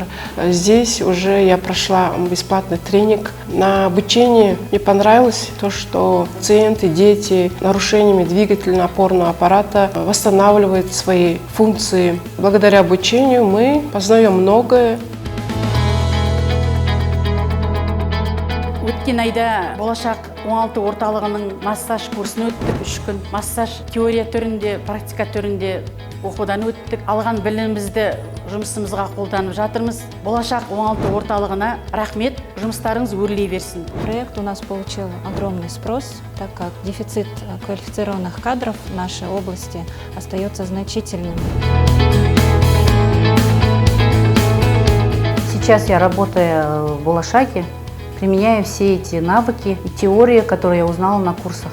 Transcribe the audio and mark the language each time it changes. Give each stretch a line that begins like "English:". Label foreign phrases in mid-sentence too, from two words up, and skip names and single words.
Russian: Здесь уже я прошла бесплатный тренинг. На обучении мне понравилось то, что пациенты, дети с нарушениями двигательно-опорного аппарата восстанавливают свои функции. Благодаря обучению мы познаем многое.
Kazakh: Өткен айда Болашақ оңалту орталығының массаж курсын өттік, 3 күн. Массаж теория түрінде, практика түрінде оқудан өттік. Алған білімімізді жұмысымызға қолданып жатырмыз. Болашақ оңалту орталығына рахмет, жұмыстарыңыз өрлей берсін.
Russian: Проект у нас получил огромный спрос, так как дефицит квалифицированных кадров в нашей области остается значительным. Сейчас я работаю в Болашаке. Применяю все эти навыки и теории, которые я узнала на курсах.